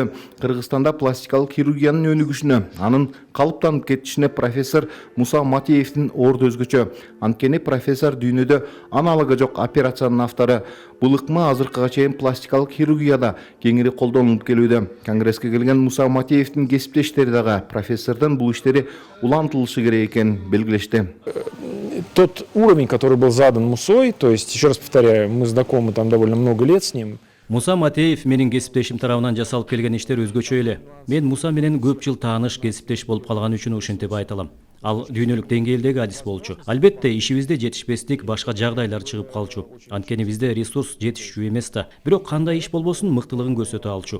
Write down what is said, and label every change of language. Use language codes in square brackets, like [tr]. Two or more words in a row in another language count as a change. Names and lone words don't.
[ky] Кыргызстанда пластикалык хирургиянын өнүгүшүнө, анын калыптанып кетишине профессор Муса Матеевдин орду өзгөчө. Анткени профессор дүйнөдө аналогу жок операциянын автору. Бул ыкма азыркыга чейин пластикалык хирургияда кеңири колдонулуп келүүдө. Конгресске келген Муса Матеевдин кесиптештери дагы профессордун бул иштери улантылышы керек экенин белгилешти. [ru] Тот уровень, который был задан Мусой, то есть, еще раз повторяю, мы знакомы там довольно много лет с ним. [ky] Муса Матеев менин кесиптешим тарабынан жасалып келген иштер өзгөчө эле. Мен Муса менен көп жыл тааныш кесиптеш болуп калган үчүн ушинтип айта алам. Ал дүйнөлүк деңгээлдеги адис болчу. Албетте ишибизде жетишпестик башка жагдайлар чыгып калчу. Анткени бизде ресурс жетишчү эмес да. Бирок кандай иш болбосун мыктылыгын көрсөтө алчу.